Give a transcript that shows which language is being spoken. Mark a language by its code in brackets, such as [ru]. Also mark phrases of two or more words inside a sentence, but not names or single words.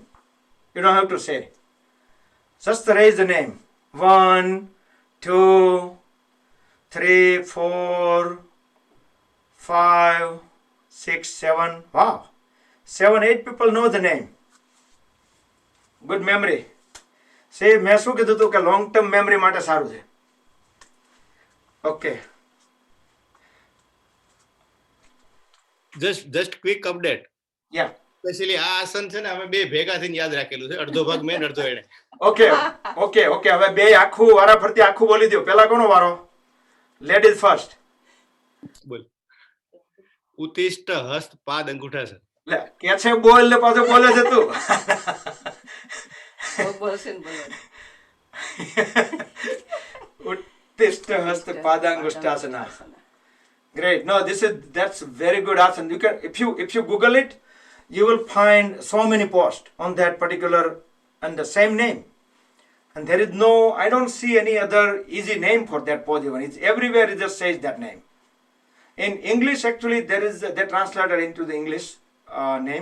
[en] You don't have to say. Just raise the name. 1, 2, 3, 4, 5, 6, 7. Wow. 7, 8 people know the name. Good memory. Say, [gu] મેં શું કીધું હતું કે [en] long term memory [gu] માટે સારું છે. [en] Okay. Just quick update. Yeah. [gu] Especially આ આસન છે ને અમે બે ભેગા થઈને યાદ રાખેલું છે, અડધો ભાગ મેં અડધો એણે. Okay. હવે બે આખું વારા ફરતી આખું બોલી દો. પેલા કોનો વારો? [en] Ladies first. [gu] બોલ. ઉત્તિષ્ઠ હસ્ત પાદ અંગૂઠા છે. લે કે છે બોલ ને પાછો બોલે છે તું. ઉત્તિષ્ઠ હસ્ત પાદાંગુષ્ઠાસના. [en] Great. No, that's very good asana. You can, if you Google it, you will find so many posts on that particular and the same name. And there is no, I don't see any other easy name for that pose even. It's everywhere it just says that name. In English actually they translated into the English name.